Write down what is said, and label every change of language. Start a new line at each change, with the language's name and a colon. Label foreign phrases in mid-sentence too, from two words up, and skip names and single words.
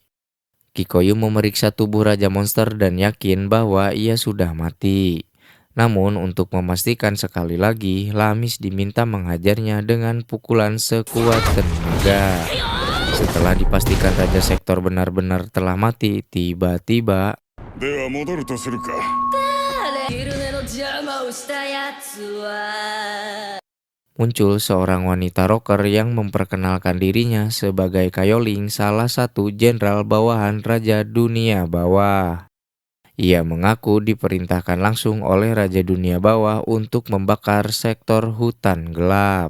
Indonesian: Kikoyu memeriksa tubuh Raja Monster dan yakin bahwa ia sudah mati. Namun untuk memastikan sekali lagi, Lamis diminta menghajarnya dengan pukulan sekuat tenaga. Setelah dipastikan Raja Sektor benar-benar telah mati, tiba-tiba
Japanese: では戻るとするか。
Indonesian: muncul seorang wanita rocker yang memperkenalkan dirinya sebagai Kayoling, salah satu jenderal bawahan Raja Dunia Bawah. Ia mengaku diperintahkan langsung oleh Raja Dunia Bawah untuk membakar sektor hutan gelap.